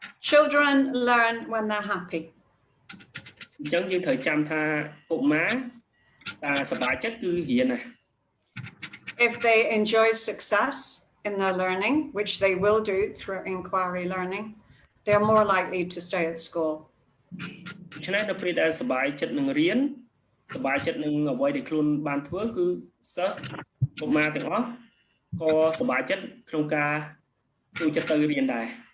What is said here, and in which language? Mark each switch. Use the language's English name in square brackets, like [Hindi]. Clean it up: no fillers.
[English] Children learn when they're happy. [Khmer] អញ្ចឹងយើងត្រូវចាំថាកុមារតែសប្បាយចិត្តគឺរៀនណា [English] If they enjoy success in their learning, which they will do through inquiry learning, they're more likely to stay at school. [Khmer] ដូច្នេះនៅពេលដែលសប្បាយចិត្តនឹងរៀនសប្បាយចិត្តនឹងអ្វីដែលខ្លួនបានធ្វើគឺសិស្សកុមារទាំងអស់ក៏សប្បាយចិត្តក្នុងការចូលចិត្តទៅរៀនដែរ